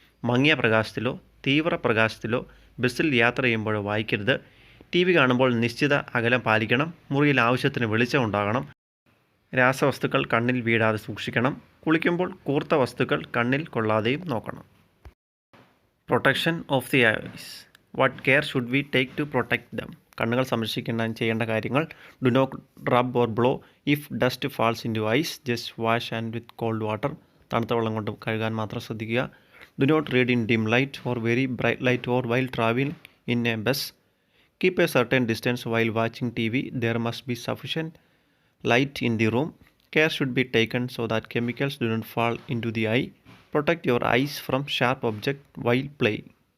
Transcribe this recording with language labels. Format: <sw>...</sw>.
<ml>മങ്ങിയ പ്രകാശത്തിലോ തീവ്ര പ്രകാശത്തിലോ ബസ്സിൽ യാത്ര ചെയ്യുമ്പോഴോ വായിക്കരുത്. ടി വി കാണുമ്പോൾ നിശ്ചിത അകലം പാലിക്കണം. മുറിയിൽ ആവശ്യത്തിന് വെളിച്ചം ഉണ്ടാകണം. രാസവസ്തുക്കൾ കണ്ണിൽ വീഴാതെ സൂക്ഷിക്കണം. കുളിക്കുമ്പോൾ കൂർത്ത വസ്തുക്കൾ കണ്ണിൽ കൊള്ളാതെയും നോക്കണം.</ml> <en>Protection of the eyes. What care should we take to protect them?</en> <ml>കണ്ണുകൾ സംരക്ഷിക്കാൻ ചെയ്യേണ്ട കാര്യങ്ങൾ.</ml> <en>Do not rub or blow if dust falls into eyes. Just wash and with cold water.</en> <ml>തണുത്ത വെള്ളം കൊണ്ട് കഴുകാൻ മാത്രം ശ്രദ്ധിക്കുക.</ml> <en>Do not read in dim light or very bright light or while travelling in a bus. Keep a certain distance while watching TV. There must be sufficient light in the room. Care should be taken so that chemicals do not fall into the eye. Protect your eyes from sharp objects while playing.</en>